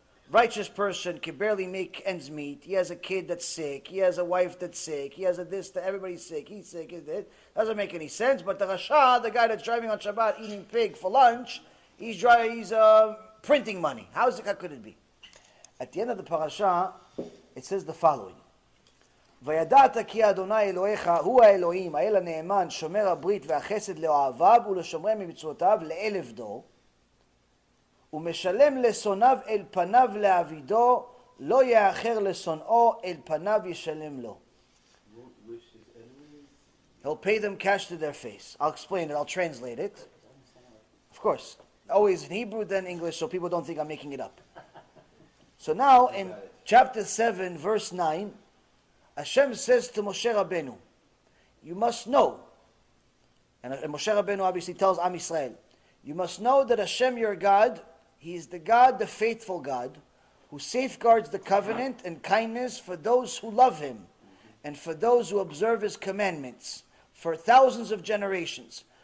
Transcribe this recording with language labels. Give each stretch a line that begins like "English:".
English: Righteous person can barely make ends meet. He has a kid that's sick. He has a wife that's sick. He has a this, everybody's sick. He's sick. Doesn't make any sense. But the Rasha, the guy that's driving on Shabbat, eating pig for lunch, he's printing money. How could it be? At the end of the parasha, it says the following.
Hebrew: וידעת כי אדוני אלוהיך הוא האלוהים, האל הנאמן, שומר הברית והחסד לאוהביו ולשומרי ממצוותיו לאלף דור. ומשלם לשונאיו אל פניו לעבידו, לא יאחר לשונאו אל פניו ישלם לו.
English: He'll pay them cash to their face. I'll explain it, I'll translate it. Of course, always in Hebrew then English so people don't think I'm making it up. So now in chapter 7 verse 9, Hashem says to Moshe Rabbeinu, you must know, and Moshe Rabbeinu obviously tells Am Yisrael, you must know that Hashem your God, He is the God, the faithful God, who safeguards the covenant and kindness for those who love Him, and for those who observe His commandments, for thousands of generations.